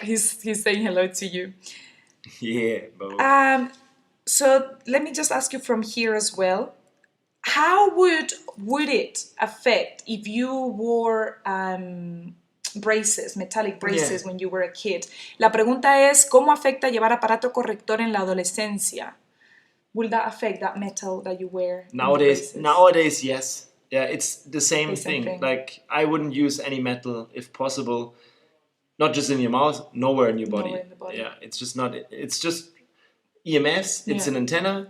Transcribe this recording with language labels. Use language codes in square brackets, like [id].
[en] He's saying hello to you. Yeah. So let me just ask you from here as well. How would it affect if you wore braces, metallic braces, when you were a kid? [es] La pregunta es, ¿cómo afecta llevar aparato corrector en la adolescencia? [en] Will that affect that metal that you wear? Nowadays, yes. Yeah, it's the same thing. Like, I wouldn't use any metal if possible. Not just in your mouth, nowhere in your body. Nowhere in the body. Yeah, it's just not. It's just EMFs. It's an antenna.